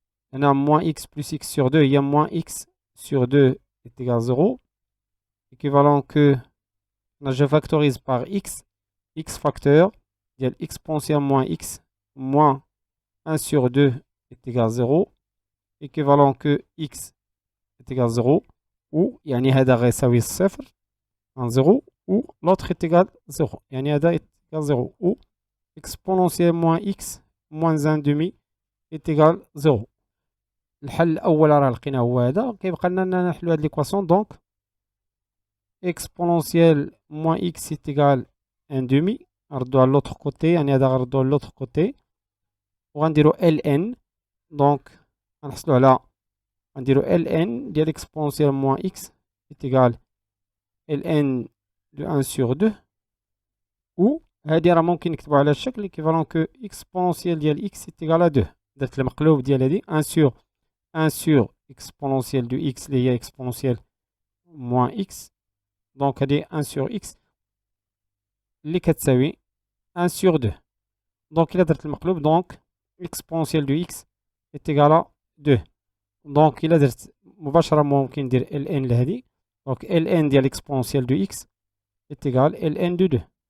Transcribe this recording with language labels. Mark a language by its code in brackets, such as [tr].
[fr] On a moins x plus x sur 2. Il y a moins x sur 2 est égal 0. Équivalent que je factorise par x facteur, il y a exponentielle moins x moins 1 sur 2 est égal 0. Équivalent que x est égal 0. [ar] Ou, يعني هذا غيساوي الصفر [fr] en 0. Ou l'autre est égal 0. [ar] يعني هذا [fr] est égal 0. Ou exponentielle moins x moins 1 demi est égal 0. [ar] الحل الأول راه لقيناه هو هذا. كيبقى لنا نحلو هاد [fr] l'équation. Donc, exponentielle moins x est égal 1 demi. [ar] نردو على [fr] l'autre côté. [ar] يعني هذا غنردو على [fr] l'autre côté. [ar] وغنديرو ln. [fr] Donc, [ar] غنحصلو على غنديرو ln ديال exponentielle moins x [fr] est égal ln de 1 sur 2. ou [ar] هادي راه ممكن نكتبو على الشكل [fr] équivalent que exponentielle ديال x est égal à 2. [ar] درت المقلوب ديال هادي [fr] 1 sur exponentielle de x [ar] اللي هي exponentielle moins x. [fr] donc [ar] هادي [fr] 1 sur x [ar] اللي كتساوي [fr] 1 sur 2. donc [ar] إلا درت المقلوب [fr] donc exponentielle de x est égal à 2. donc [ar] إلا درت مباشرة ممكن ندير ln لهادي. [fr] donc ln [ar] ديال [fr] exponentielle de x est égal ln de 2.